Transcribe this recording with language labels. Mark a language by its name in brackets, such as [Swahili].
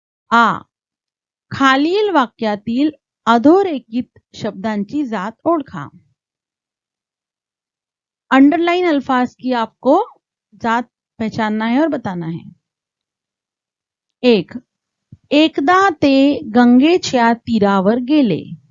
[Marathi] आ खालील वाक्यातील अधोरेखित शब्दांची जात ओळखा। [Hindi] अंडरलाइन अल्फाज की आपको जात पहचानना है और बताना है। [Marathi] 1 एकदा ते गंगेच्या तीरावर गेले।